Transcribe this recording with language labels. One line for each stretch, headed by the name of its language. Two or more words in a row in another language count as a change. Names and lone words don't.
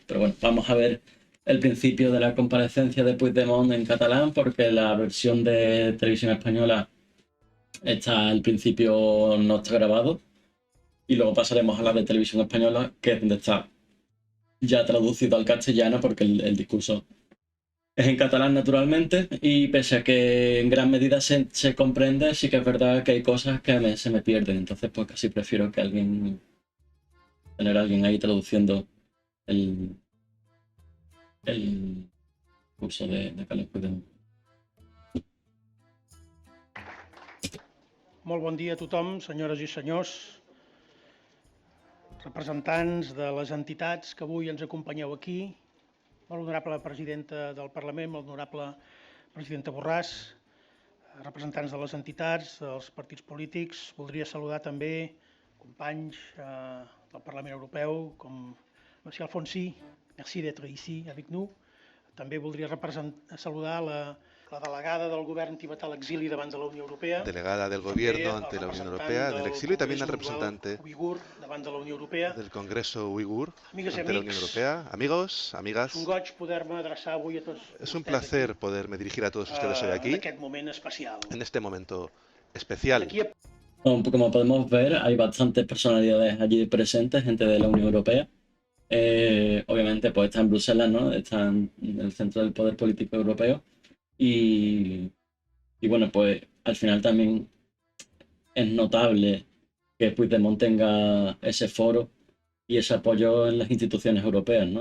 Spanish: Pero bueno, vamos a ver el principio de la comparecencia de Puigdemont en catalán, porque la versión de televisión española está al principio, no está grabado, y luego pasaremos a la de televisión española, que es donde está ya traducido al castellano, porque el discurso es en catalán naturalmente, y pese a que en gran medida se comprende, sí que es verdad que hay cosas que se me pierden. Entonces pues casi prefiero que tener a alguien ahí traduciendo el, el curso de Carles Puigdemont.
Catalan: Molt bon dia a tothom, senyores i senyors, representants de les entitats que avui ens acompanyeu aquí, molt honorable presidenta del Parlament, molt honorable presidenta Borràs, representants de les entitats, dels partits polítics. Voldria saludar també companys del Parlament Europeu, com Monsieur Alfonsi,
French: merci d'être ici avec nous.
Catalan: També voldria saludar la delegada del govern tibetà a l'exili davant de la Unió Europea.
Spanish: Delegada del gobierno ante la Unión Europea en el exilio y también al representante
Catalan: uigur davant de la Unió Europea.
Spanish: del Congreso Uigur
Catalan: Amigues i
Spanish: ante la Unión
Catalan: amics,
Spanish: Europea. Amigos, amigas,
Catalan: és un goig poder-me adreçar avui a tots
Spanish: es un
Catalan: vostès
Spanish: placer
Catalan: aquí,
Spanish: poderme dirigir a todos ustedes hoy
Catalan: en
Spanish: aquí,
Catalan: aquest moment especial.
Spanish: en este momento especial. Aquí Como podemos ver, hay bastantes personalidades allí presentes, gente de la Unión Europea. Obviamente pues está en Bruselas, ¿no? Está en el centro del poder político europeo. Y bueno, pues al final también es notable que Puigdemont tenga ese foro y ese apoyo en las instituciones europeas, ¿no?